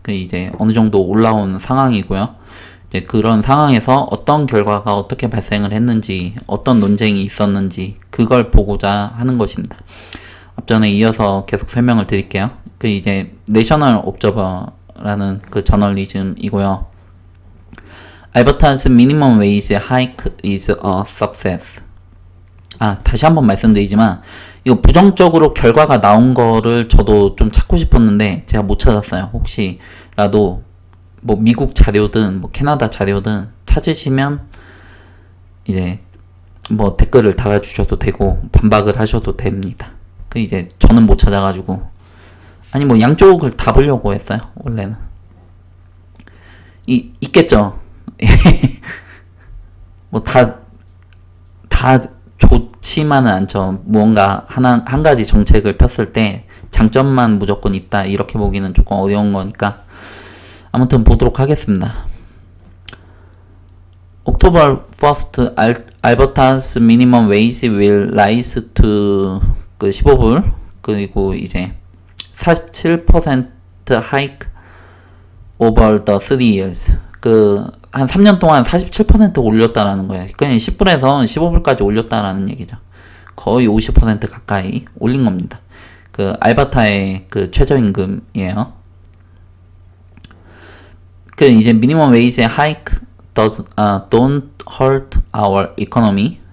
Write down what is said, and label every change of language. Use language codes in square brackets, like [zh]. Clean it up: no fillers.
[ko] 이제 어느 정도 올라온 상황이고요. 이제 그런 상황에서 어떤 결과가 어떻게 발생을 했는지, 어떤 논쟁이 있었는지 그걸 보고자 하는 것입니다. 앞전에 이어서 계속 설명을 드릴게요. 이제 내셔널 옵저버라는 그 저널리즘이고요. [en] 알버타's minimum wage hike is a success. [ko] 다시 한번 말씀드리지만 이거 부정적으로 결과가 나온 거를 저도 좀 찾고 싶었는데 제가 못 찾았어요. 혹시라도 뭐 미국 자료든 뭐 캐나다 자료든 찾으시면 이제 뭐 댓글을 달아주셔도 되고 반박을 하셔도 됩니다. 이제 저는 못 찾아가지고 아니 뭐 양쪽을 다 보려고 했어요. 원래는 있겠죠. 뭐 다 좋지만은 않죠. 무언가 한 가지 정책을 폈을 때 장점만 무조건 있다 이렇게 보기는 조금 어려운 거니까 아무튼 보도록 하겠습니다. [en] October 1st, Alberta's minimum wage will rise to 15불, [ko] 그리고 이제 [en] 47% hike over the 3 years. [ko] 한 3년 동안 47% 올렸다라는 거예요. 그냥 10불에서 15불까지 올렸다라는 얘기죠. 거의 50% 가까이 올린 겁니다. 알버타의 최저임금이에요. [en] 이제 minimum wage hike don't hurt our economy.